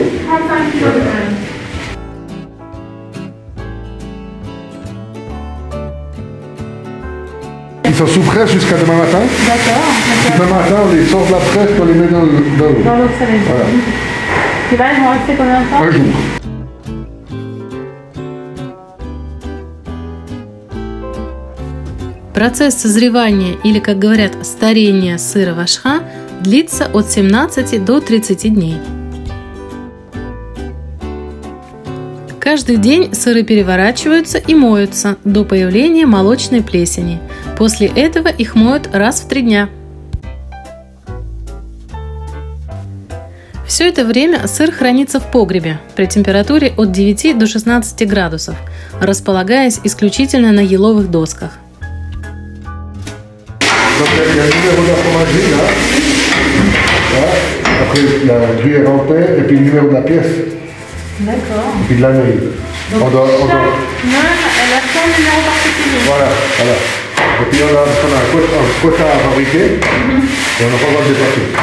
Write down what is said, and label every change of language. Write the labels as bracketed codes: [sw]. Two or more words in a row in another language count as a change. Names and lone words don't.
[fr] 35 kilos de graines. Ils sont sous presse jusqu'à demain matin. D'accord. Demain matin, on les sort de la presse, on les met dans l'eau. Dans l'eau salée. Voilà. Et là, ils vont rester combien de temps? Un jour. [ru] Процесс созревания или, как говорят, старения сыра вашха длится от 17 до 30 дней. Каждый день сыры переворачиваются и моются до появления молочной плесени. После этого их моют раз в 3 дня. Все это время сыр хранится в погребе при температуре от 9 до 16 градусов, располагаясь исключительно на еловых досках. [fr] Donc il y a le numéro de la fromagerie là. Voilà. Après il y a le gruyère en paix et puis le numéro de la pièce. D'accord. Et puis de la neige. Donc On doit- chaque meule, elle a son numéro particulier. Voilà, voilà. Et puis on a un quota à fabriquer et on n'a pas le droit de dépasser.